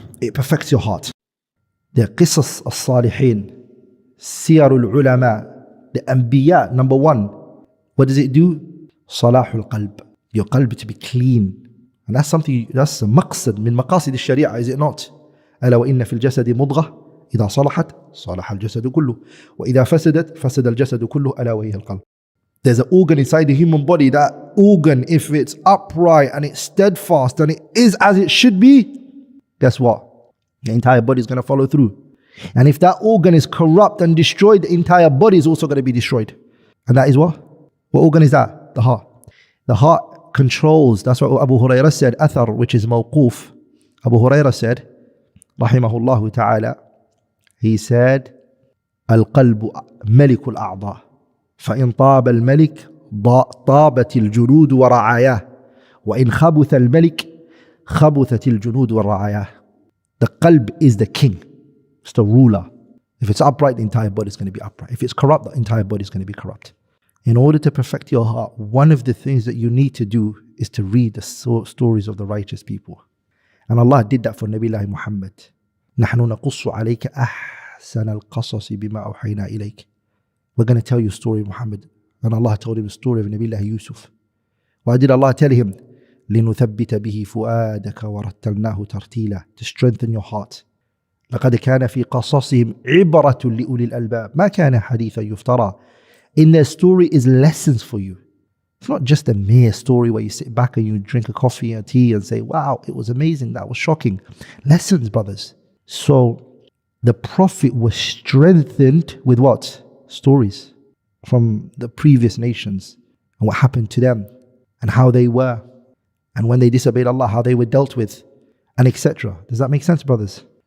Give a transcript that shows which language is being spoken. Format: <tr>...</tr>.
<en>It perfects your heart. The qisas as-salihin, siyarul ulama, the anbiya, number one, what does it do? Salahul qalb. Your qalb to be clean. And that's something, that's a maqsad min maqasid al-sharia, is it not?</en> <ar>ألا وإن في الجسد مضغة إذا صلحت صلح الجسد كله وإذا فسدت فسد الجسد كله ألا وهي القلب.</ar> <en>There's an organ inside the human body. That organ, if it's upright and it's steadfast and it is as it should be, guess what? The entire body is going to follow through. And if that organ is corrupt and destroyed, the entire body is also going to be destroyed. And that is what? What organ is that? The heart. The heart controls. That's what Abu Hurairah said, athar, which is mawquf. Abu Hurairah said, rahimahullah ta'ala, he said,</en> <ar>al-qalbu malikul a'da. فإن طاب الملك طابت الجنود ورعاياه وإن خبث الملك خبثت الجنود ورعاياه.</ar> <en>The qalb is the king. It's the ruler. If it's upright, the entire body is going to be upright. If it's corrupt, the entire body is going to be corrupt. In order to perfect your heart, one of the things that you need to do is to read the stories of the righteous people. And Allah did that for Nabi Allah Muhammad.</en> <ar>نحن نقص عليك أحسن القصص بما أوحينا إليك.</ar> <en>We're going to tell you a story of Muhammad. And Allah told him the story of Nabi Allah Yusuf. Why did Allah tell him?</en> <ar>لنثبت به فؤادك ورتلناه ترتيلا.</ar> <en>To strengthen your heart.</en> <ar>لقد كان في قصصهم عبرة لأولي الألباب ما كان حديثا يفترى.</ar> <en>In their story is lessons for you. It's not just a mere story where you sit back and you drink a coffee or tea and say, wow, it was amazing, that was shocking. Lessons, brothers. So the Prophet was strengthened with what? Stories. from the previous nations and what happened to them and how they were, and when they disobeyed Allah, how they were dealt with, and etc. Does that make sense, brothers?</en>